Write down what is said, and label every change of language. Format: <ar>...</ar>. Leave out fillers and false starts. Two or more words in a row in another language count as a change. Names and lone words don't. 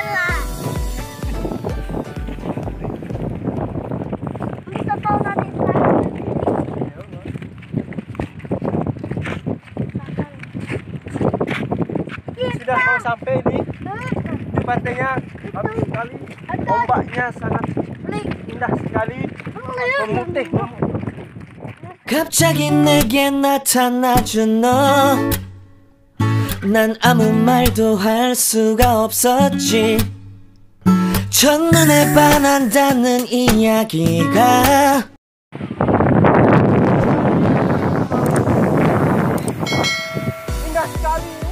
<id>Sudah mau sampai di pantainya, bagus sekali. Ombaknya sangat indah sekali. Memutih.</id> <ko>갑자기 내게 나타나준 너 난 아무 말도 할 수가 없었지. 첫눈에 반한다는 이야기가</ko> <id>Indah sekali.</id>